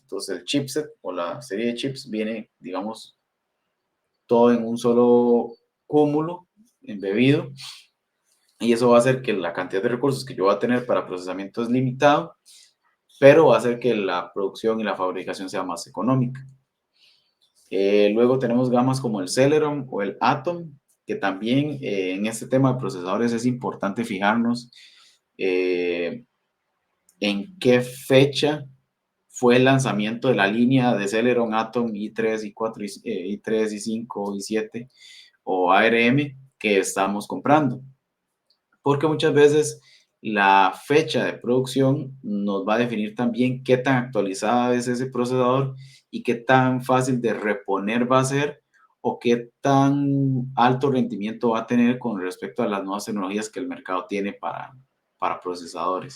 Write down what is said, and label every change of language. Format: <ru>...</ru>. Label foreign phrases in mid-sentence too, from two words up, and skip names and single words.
<es>Entonces el chipset o la serie de chips viene, digamos, todo en un solo cúmulo embebido y eso va a hacer que la cantidad de recursos que yo voy a tener para procesamiento es limitado, pero va a hacer que la producción y la fabricación sea más económica. Luego tenemos gamas como el Celeron o el Atom, que también en este tema de procesadores es importante fijarnos eh, en qué fecha fue el lanzamiento de la línea de Celeron, Atom, i3, i4, i3, i5, i7 o ARM que estamos comprando. Porque muchas veces la fecha de producción nos va a definir también qué tan actualizada es ese procesador y qué tan fácil de reponer va a ser o qué tan alto rendimiento va a tener con respecto a las nuevas tecnologías que el mercado tiene para procesadores.</es>